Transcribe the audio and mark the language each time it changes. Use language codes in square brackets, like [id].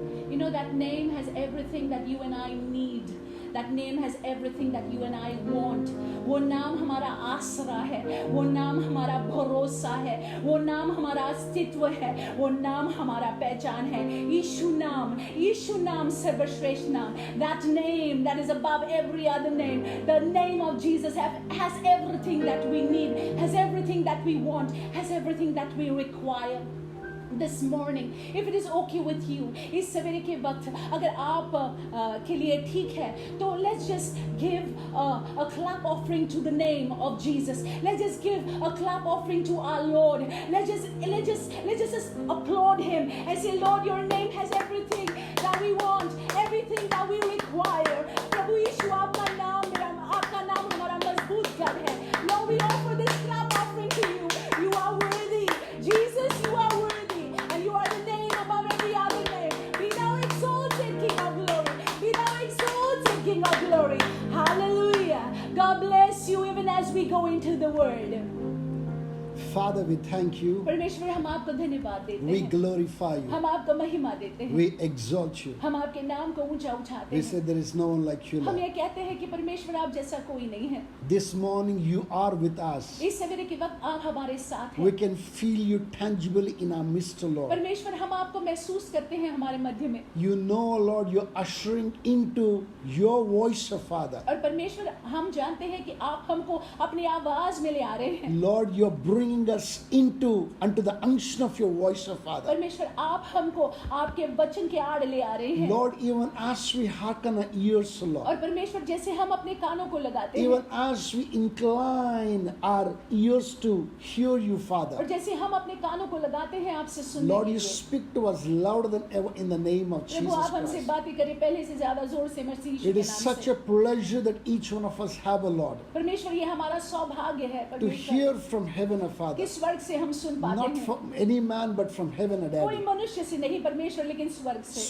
[en] You know, that name has everything that you and I need. That name has everything that you and I want. [hi] वो नाम हमारा आसरा है, वो नाम हमारा भरोसा है, वो नाम हमारा अस्तित्व है, वो नाम हमारा पहचान है। यीशु नाम सर्वश्रेष्ठ नाम। [en] That name that is above every other name. The name of Jesus has everything that we need, has everything that we want, has everything that we require. This morning, if it is okay with you, [hi] इस सवेरे के वक्त अगर आप के लिए ठीक है, तो [en] let's just give a clap offering to the name of Jesus. Let's just give a clap offering to our Lord. Let's just applaud Him and say, Lord, Your name has everything that we want, everything that we require. [hi] प्रभु यीशु आपका नाम हमारा मजबूत गढ़ है। [en] Lord, we offer this clap offering to you. You are worthy, Jesus. You are worthy, and you are the name above every other name. Be thou exalted, King of glory. Be thou exalted, King of glory. Hallelujah. God bless you even as we go into the word. Father, we thank you. [hi] परमेश्वर हम आपको धन्यवाद देते [en] We [hi] हैं, [en] glorify you. [hi] हम आपको महिमा देते हैं, [en] We exalt you. [hi] हम आपके नाम को ऊंचा उठाते [en] We [hi] हैं। [en] say there is no one like you, [hi] हम [en] Lord. [hi] ये कहते हैं कि परमेश्वर आप जैसा कोई नहीं है। [en] This morning you are with us. [hi] इस सवेरे के वक्त आप हमारे साथ [en] We [hi] हैं। [en] can feel you tangibly in our midst, Lord. [hi] परमेश्वर हम आपको महसूस करते हैं हमारे मध्य में। [en] You know, Lord, you're ushering into your voice, Father. [hi] और परमेश्वर हम जानते हैं कि आप हमको अपनी आवाज में ले आ रहे हैं। [en] Lord, you're bringing bringing us unto the unction of your voice, O Father. [hi] परमेश्वर आप हमको आपके वचन के आड़ ले आ रहे हैं [en] Lord, even as we hearken our ears, O Lord, [hi] और परमेश्वर जैसे हम अपने कानों को लगाते हैं [en] even as we incline our ears to hear you, [hi] और [en] Father, [hi] जैसे हम अपने कानों को लगाते हैं आपसे सुनने [en] Lord, [hi] के [en] you [hi] लिए [en] speak to us louder than ever in the name of [hi] Prabhu [en] Jesus [hi] आप हमसे [en] Christ. [hi] बातें करें पहले से ज्यादा जोर से मसीह यीशु [en] It [hi] के [en] is [hi] नाम [en] such [hi] से [en] a pleasure that each one of us have, O Lord, [hi] परमेश्वर ये हमारा सौभाग्य है [en] to [hi] परमेश्वर [en] hear from heaven, O Father, [hi] कि स्वर्ग से हम सुन पाते [en] not [hi] हैं [en] from any man but from heaven, O [hi] कोई [en] Daddy. [hi] मनुष्य से नहीं परमेश्वर लेकिन स्वर्ग से